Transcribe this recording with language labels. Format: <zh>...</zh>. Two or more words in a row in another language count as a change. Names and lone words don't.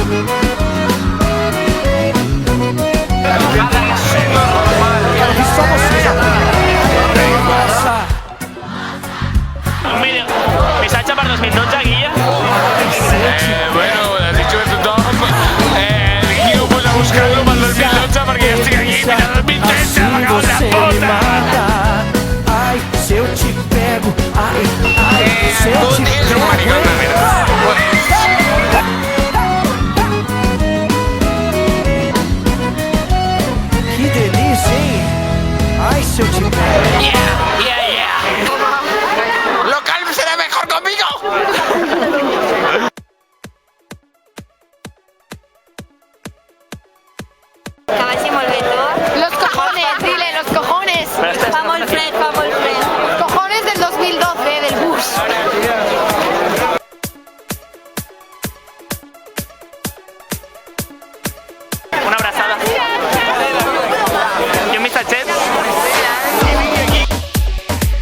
<ca>Un vídeo, missatge per 2012, Guilla. Bueno, desitjo de tothom. Guiu, pues a buscar-lo pel 2012 perquè jo estic aquí fins al 2013, m'acabes de puta. Ai,</ca> <pt>se eu te pego, ai, ai, se eu te</pt> <ca>Tu ets un maricón de merda.</ca> <pt>Que delícia, hein? Ai, se eu te pego.</pt> <es>Local será mejor conmigo.</es> <ca>Que vagi molt bé tot.</ca> <es>Los cojones, dile, los cojones.</es> <ca>Fa molt fred, fa molt fred.</ca> <es>Cojones del 2012, del bus.</es> <ca>Una abraçada. I un missatget.</ca>